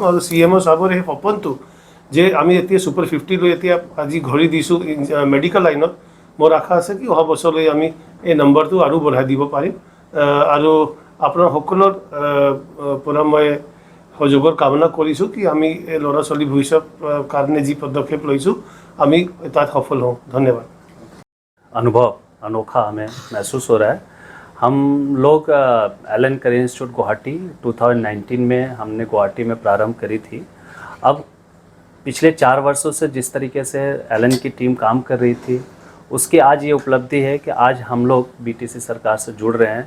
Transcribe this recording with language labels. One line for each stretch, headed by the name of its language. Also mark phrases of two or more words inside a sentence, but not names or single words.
Assamese: আৰু CMO চাবৰ এই সপোনটো যে আমি এতিয়া সুপাৰ 50 লৈ এতিয়া আজি ঘূৰি দিছোঁ মেডিকেল লাইনত। মোৰ আশা আছে কি অহা বছৰলৈ আমি এই নম্বৰটো আৰু বঢ়াই দিব পাৰিম। আৰু আপোনাৰ সকলৰ পৰা মই সহযোগৰ কামনা কৰিছোঁ কি আমি এই ল'ৰা ছোৱালী ভৱিষ্যত কাৰণে যি পদক্ষেপ লৈছোঁ আমি তাত সফল হওঁ। ধন্যবাদ।
Hindi: अनुभव अनोखा हमें महसूस हो रहा है। हम लोग एलेन केरियर इंस्टीट्यूट गुवाहाटी 2019 में हमने गुवाहाटी में प्रारंभ करी थी। अब पिछले 4 वर्षों से जिस तरीके से एलेन की टीम काम कर रही थी उसकी आज ये उपलब्धि है कि आज हम लोग BTC सरकार से जुड़ रहे हैं।